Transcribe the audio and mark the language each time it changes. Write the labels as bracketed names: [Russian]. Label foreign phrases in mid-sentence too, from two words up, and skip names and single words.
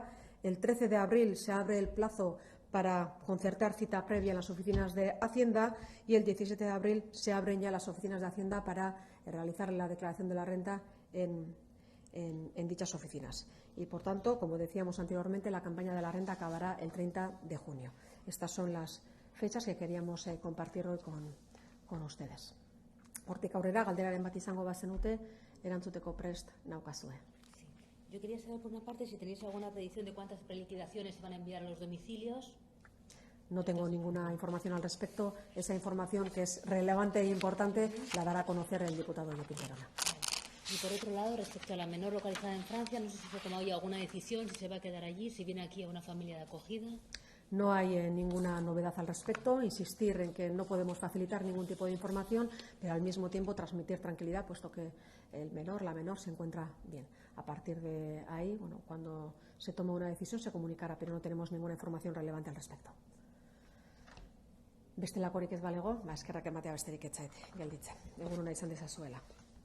[Spanish] El 13 de abril se abre el plazo para concertar cita previa en las oficinas de Hacienda y el 17 de abril se abren ya las oficinas de Hacienda para realizar la declaración de la renta en dichas oficinas. Y, por tanto, como decíamos anteriormente, la campaña de la renta acabará el 30 de junio. Estas son las fechas que queríamos compartir hoy con ustedes. [Basque] Hortik aurrera, galderaren bat izango bazenute, erantzuteko prest naukazue. [Spanish] Yo quería saber, por una parte, si tenéis alguna predicción de cuántas preliquidaciones se van a enviar a los domicilios. No tengo ninguna información al respecto. Esa información, que es relevante e importante, la dará a conocer el diputado Joaquín Perona. Y, por otro lado, respecto a la menor localizada en Francia, no sé si se ha tomado ya alguna decisión, si se va a quedar allí, si viene aquí a una familia de acogida. No hay ninguna novedad al respecto. Insistir en que no podemos facilitar ningún tipo de información, pero al mismo tiempo transmitir tranquilidad, puesto que la menor se encuentra bien. A partir de ahí, cuando se tome una decisión se comunicará, pero no tenemos ninguna información relevante al respecto. [Basque] Bestelakorik ez balego, eskerrak ematea besterik ez zaite, gelditzen. Egun ona izan dezazuela.